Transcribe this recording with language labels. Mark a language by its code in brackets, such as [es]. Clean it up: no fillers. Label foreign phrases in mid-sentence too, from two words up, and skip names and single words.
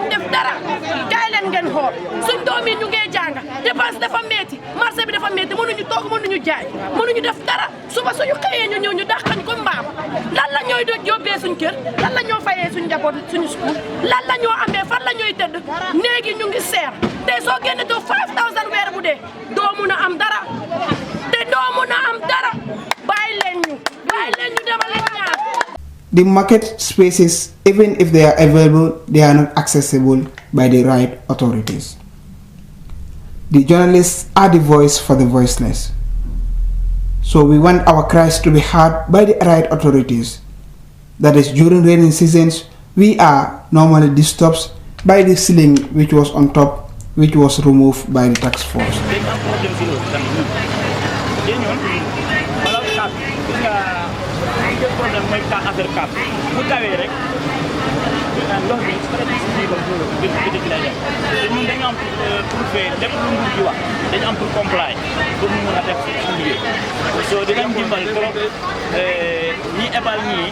[wo] def dara kaay leen ngeen xool suñ doom yi ñu ngi jàng dépense dafa metti marché bi dafa metti mënuñu toog mënuñu jaay mënuñu def dara suba suñu xëyee ñu ñëw ñu dàqañ ko mbaam lan la ñooy yóbbee suñ kër lan la ñoo fayee suñ njaboot suñu school lan la ñoo amee fan la ñooy tëdd néegi ñu ngi seer te soo génne doo 5000 weer bu dee doo mun a am dara te doo mun a am dara bàyyi leen ñu demal leen ñaar. [en] the market spaces, even if they are available, they are not accessible by the right authorities. The journalists are the voice for the voiceless. So we want our cries to be heard by the right authorities. That is, during rainy seasons, we are normally disturbed by the ceiling which was on top, which was removed by the task force. [wo] ndox bi stratégie bi bi lay def te ñun dañu am [fr] pour faire [wo] lépp lu nguur gi wax dañu am pour comply pour ñu mën a def suñu liggéey so dinañ dimbal trop ñi ebal ñii